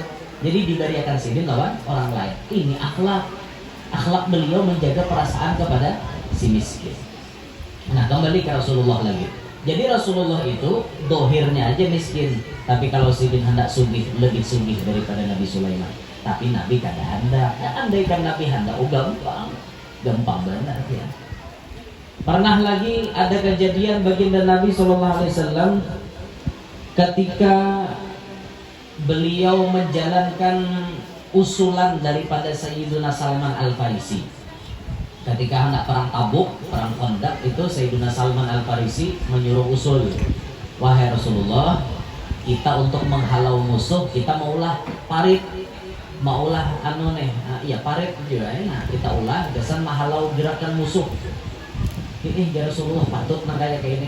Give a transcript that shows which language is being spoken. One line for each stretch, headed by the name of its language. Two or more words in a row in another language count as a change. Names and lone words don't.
Indonesian: Jadi dibariakan Sidin lawan orang lain. Ini akhlak beliau menjaga perasaan kepada si miskin. Nah kembali ke Rasulullah lagi. Jadi Rasulullah itu dohirnya aja miskin, tapi kalau Sidin hendak sugih lebih sugih daripada Nabi Sulaiman.
Banjar: Tapi Nabi kada hendak.
Indonesian: Andaikan Nabi hendak, gampang banget ya. Pernah lagi ada kejadian baginda Nabi SAW ketika beliau menjalankan usulan daripada Sayyiduna Salman Al-Farisi. Ketika hendak perang Tabuk, perang Khandaq itu Sayyiduna Salman Al-Farisi menyuruh usul. Wahai Rasulullah, kita untuk menghalau musuh kita maulah parit, maulah parit juga ya.
Banjar: Nah, kita ulah gasan menghalau gerakan musuh. Ini ya Rasulullah patut nang kayak ini.